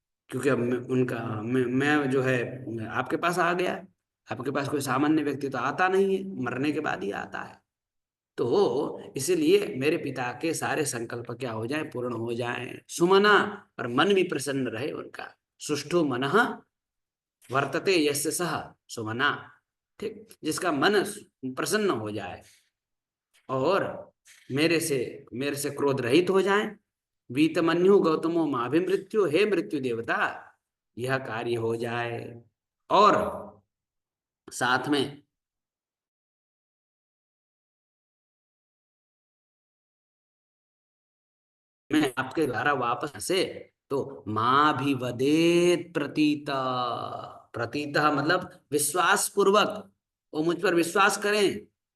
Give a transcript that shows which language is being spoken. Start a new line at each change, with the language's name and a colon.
Hindi: क्योंकि अब मैं जो है आपके पास आ गया। आपके पास कोई सामान्य व्यक्ति तो आता नहीं है, मरने के बाद ही आता है। तो इसीलिए मेरे पिता के सारे संकल्प क्या हो जाए, पूर्ण हो जाए। सुमना, और मन भी प्रसन्न रहे उनका।
Sanskrit: सुष्ठु मनः वर्तते यस्य सह सुमना, ठीक।
Hindi: जिसका मन प्रसन्न हो जाए और मेरे से क्रोध रहित हो जाए।
Sanskrit: वीतमन्यु गौतमो माभिमृत्यु,
Hindi: हे मृत्यु देवता, यह कार्य हो जाए। और साथ में मैं आपके द्वारा वापस से, तो माँ भी वदेत प्रतीता, प्रतीता मतलब विश्वास पूर्वक, वो मुझ पर विश्वास करें।